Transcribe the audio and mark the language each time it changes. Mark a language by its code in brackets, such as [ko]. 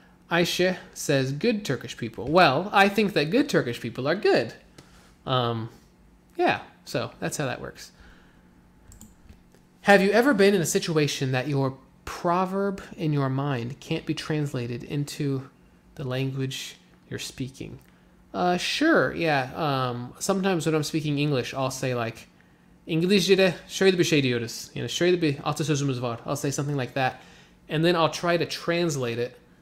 [en] Ayşe says good Turkish people. Well, I think that good Turkish people are good. Yeah, so that's how that works. Have you ever been in a situation that your proverb in your mind can't be translated into the language you're speaking? Sure, yeah. Sometimes when I'm speaking English, I'll say like, [tr] İngilizce'de şöyle bir şey diyoruz. Şöyle bir atasözümüz var. [en] I'll say something like that. And then I'll try to translate it.